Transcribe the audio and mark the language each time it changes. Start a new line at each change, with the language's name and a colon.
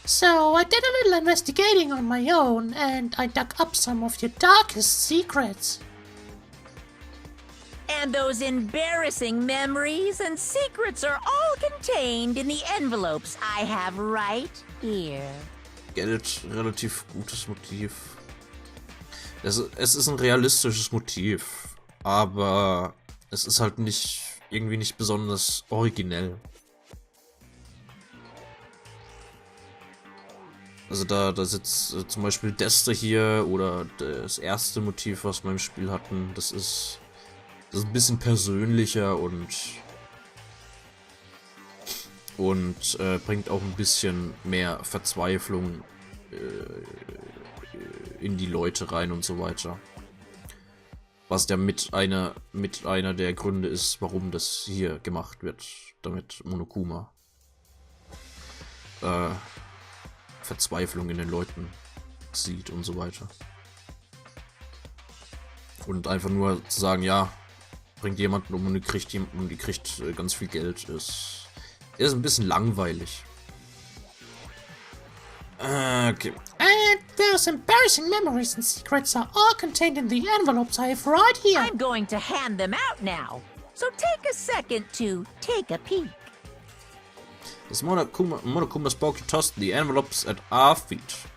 English: So I did a little investigating on my own, and I dug up some of your darkest secrets. And those embarrassing memories and secrets are all contained in the envelopes I have right here.
German: Geld, relativ gutes Motiv. Es ist ein realistisches Motiv, aber es ist halt irgendwie nicht besonders originell. Also da sitzt zum Beispiel Deste hier oder das erste Motiv, was wir im Spiel hatten, das ist ein bisschen persönlicher und bringt auch ein bisschen mehr Verzweiflung in die Leute rein und so weiter. Was ja mit einer der Gründe ist, warum das hier gemacht wird, damit Monokuma Verzweiflung in den Leuten sieht und so weiter. Und einfach nur zu sagen, ja, bringt jemanden um und die kriegt ganz viel Geld, ist ein bisschen langweilig. Okay.
English: And those embarrassing memories and secrets are all contained in the envelopes I have right here. I'm going to hand them out now. So take a second to take a peek. As Monokuma spoke, he tossed the envelopes at our feet.